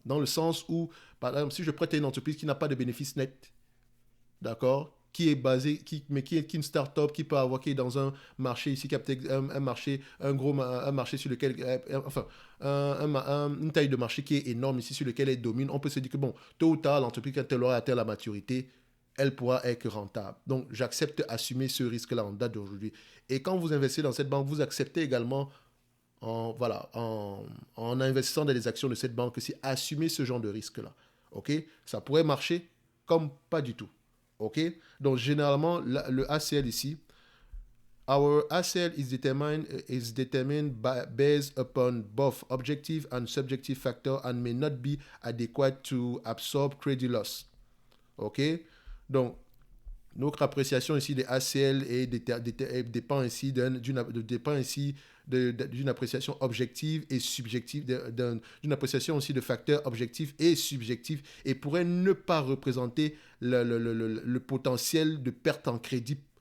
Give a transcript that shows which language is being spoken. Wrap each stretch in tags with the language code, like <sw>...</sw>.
<fr>Dans le sens où, par exemple, si je prête à une entreprise qui n'a pas de bénéfice net, d'accord, qui est basée, mais qui est une start-up, qui est dans un marché ici, qui a peut-être un marché, un marché sur lequel, enfin, une taille de marché qui est énorme ici, sur lequel elle domine, on peut se dire que, bon, tôt ou tard, l'entreprise, quand elle aura atteint la maturité, elle pourra être rentable. Donc, j'accepte assumer ce risque-là en date d'aujourd'hui. Et quand vous investissez dans cette banque, vous acceptez également, en investissant dans les actions de cette banque, aussi assumer ce genre de risque-là. OK? Ça pourrait marcher comme pas du tout. OK? Donc, généralement, le ACL ici,</fr> <en>our ACL is determined based upon both objective and subjective factors and may not be adequate to absorb credit loss.</en> <fr>OK? Donc, notre appréciation ici des ACL dépend ici d'une appréciation objective et subjective, d'une appréciation aussi de facteurs objectifs et subjectifs et pourrait ne pas représenter le potentiel de perte en crédit.</fr>